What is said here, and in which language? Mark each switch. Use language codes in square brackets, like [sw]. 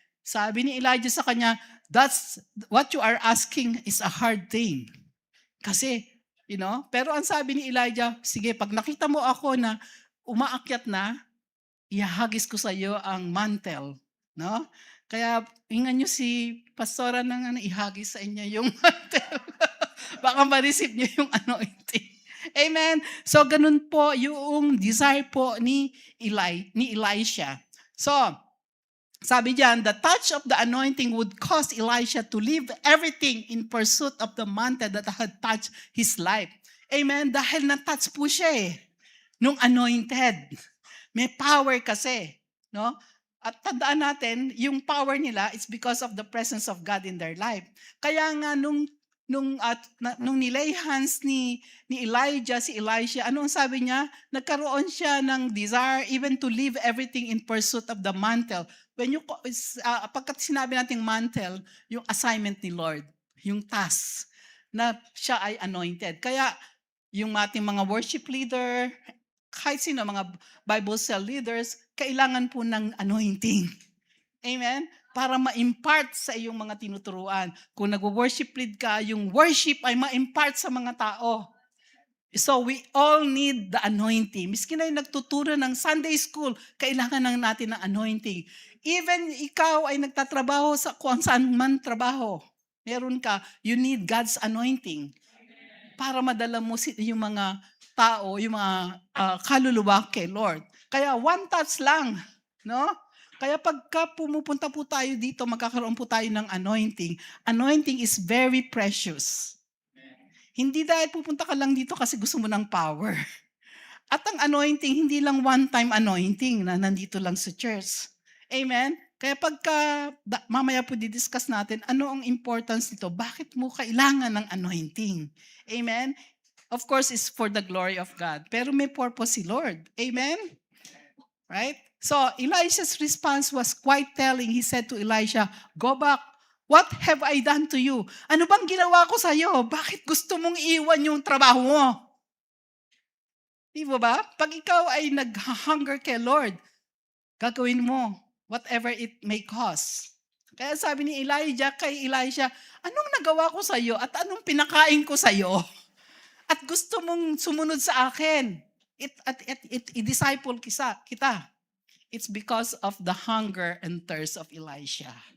[tl] Sabi ni Elijah sa kanya, [en] that's what you are asking is a hard thing. [tl] Kasi, pero ang sabi ni Elijah, sige, pag nakita mo ako na umaakyat na, ihahagis ko sa iyo ang mantle. No? Kaya, ingan nyo si pastora ng ihagis sa inyo yung mantle. Baka ma-receive nyo yung anointing. Amen. So, ganun po yung desire po ni Elisha. [en] So, [tl] sabi diyan, [en] the touch of the anointing would cause Elisha to leave everything in pursuit of the mantle that had touched his life. [tl] Amen. Dahil na-touch po siya nung anointed. May power kasi. No? At tandaan natin, yung [en] power nila is because of the presence of God in their life. [tl] Kaya nga nung nung nilay hands ni Elijah, si Elisha, ano ang sabi niya? Nagkaroon siya ng [en] desire even to leave everything in pursuit of the mantle. [tl] Pagkat sinabi nating mantle, yung assignment ni Lord, yung task na siya ay anointed. Kaya yung ating mga worship leader, kahit sino, mga Bible cell leaders, kailangan po ng anointing. Amen? Para ma-impart sa iyong mga tinuturuan. Kung nag-worship lead ka, yung worship ay ma-impart sa mga tao. [en] So we all need the anointing. [tl] Miski na yung nagtuturo ng Sunday school, kailangan lang natin ng anointing. Even ikaw ay nagtatrabaho sa kung saan man trabaho, meron ka, [en] you need God's anointing. [tl] Para madala mo yung mga tao, yung mga kaluluwa kay Lord. Kaya one touch lang, no? Kaya pagka pumupunta po tayo dito, magkakaroon po tayo ng anointing. [en] Anointing is very precious. [tl] Hindi dahil pupunta ka lang dito kasi gusto mo ng power. At ang anointing, hindi lang one-time anointing na nandito lang sa church. Amen? Kaya pagka, mamaya po didiscuss natin, ano ang importance nito? Bakit mo kailangan ng anointing? Amen? [en] Of course, it's for the glory of God. [tl] Pero may purpose si Lord. [en] Amen? Right? So, Elisha's response was quite telling. He said to Elisha, "Go back. What have I done to you?" [tl] Ano bang ginawa ko sa iyo? Bakit gusto mong iwan yung trabaho mo? Di ba? Pag ikaw ay nag-hunger kay Lord, gagawin mo [en] whatever it may cost. [tl] Kaya sabi ni Elijah kay Elisha, anong nagawa ko sa iyo at anong pinakain ko sa iyo? At gusto mong sumunod sa akin. I-disciple kita. [en] It's because of the hunger and thirst of Elisha.